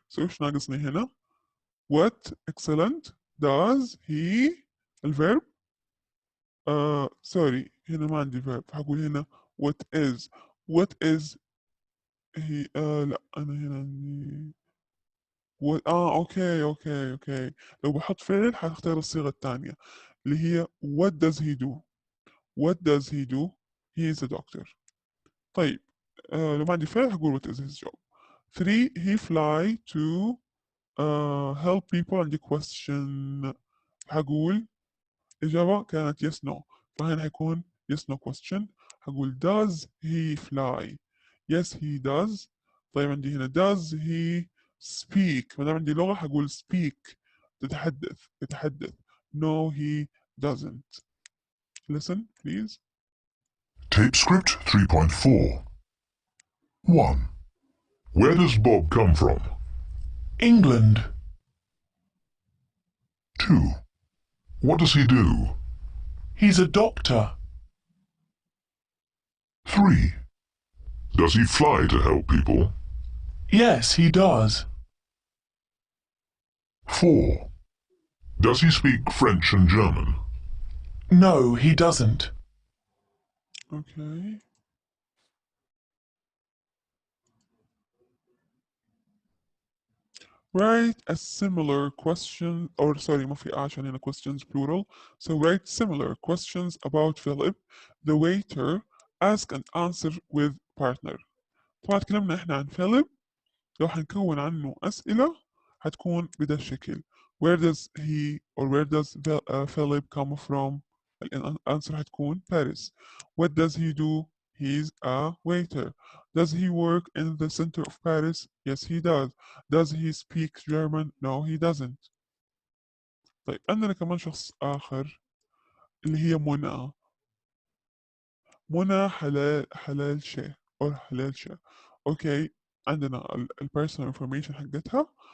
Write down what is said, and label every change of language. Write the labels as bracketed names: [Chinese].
[Arabic] So ايش ناقصني هنا؟ [English] What excellent does he [Arabic] الفيرب sorry هنا ما عندي verb هقول هنا [English] what is he [Arabic] لا أنا هنا عندي اوكي لو بحط فعل هختار الصيغة الثانية اللي هي [English] what does he do he is a doctor. [Arabic] طيب لو ما عندي فعل هقول [English] what is his job. 3 he fly to help people. [Arabic] عندي question هقول إجابة كانت yes no فهنا هيكون [English] yes no question. [Arabic] هقول [English] does he fly. yes he does. [Arabic] طيب عندي هنا [English] does he speak. [Arabic] ما دام عندي لغة هقول speak يتحدث. [English] no he doesn't. listen please. Tape script 3.4. 1. Where does Bob come from? England. 2. What does he do? He's a doctor. 3. Does he fly to help people? Yes, he does. 4. Does he speak French and German? No, he doesn't. Okay. Write a similar question, or sorry [Arabic] ما في عشان هنا [English] questions plural. So write similar questions about Philip, the waiter. Ask and answer with partner. [Arabic] طبعا تكلمنا احنا عن فيليب. لو حنكون عنه أسئلة هتكون بدا الشكل. [English] Where does he or where does Philip come from? [Arabic] الأنسر هتكون Paris. [English] What does he do? He's a waiter. Does he work in the center of Paris? Yes, he does. Does he speak German? No, he doesn't. [Arabic] طيب عندنا كمان شخص آخر اللي هي منى. منى حلال شيء أو حلال شيء. أوكي عندنا [English] personal information [Arabic] حقتها.